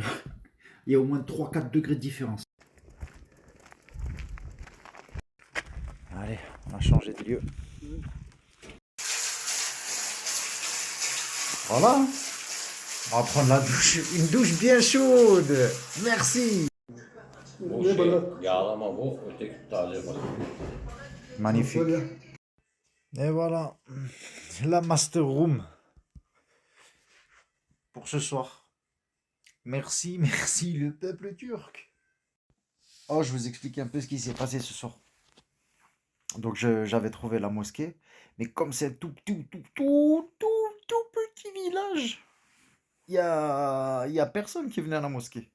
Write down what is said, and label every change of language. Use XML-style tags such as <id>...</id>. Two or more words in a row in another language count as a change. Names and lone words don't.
<fr>Il y a au moins 3-4 degrés de différence. Allez, on a changé de lieu. Voilà. On va prendre la douche. Une douche bien chaude. Merci.</fr> <tr>Bu şey yağlama bu, öteki taze balık.</tr> <fr>Magnifique. Et voilà. La master room. Pour ce soir. Merci, merci le peuple turc. Oh, je vous explique un peu ce qui s'est passé ce soir. Donc j'avais trouvé la mosquée, mais comme c'est un tout petit village, il y a personne qui venait à la mosquée.</fr>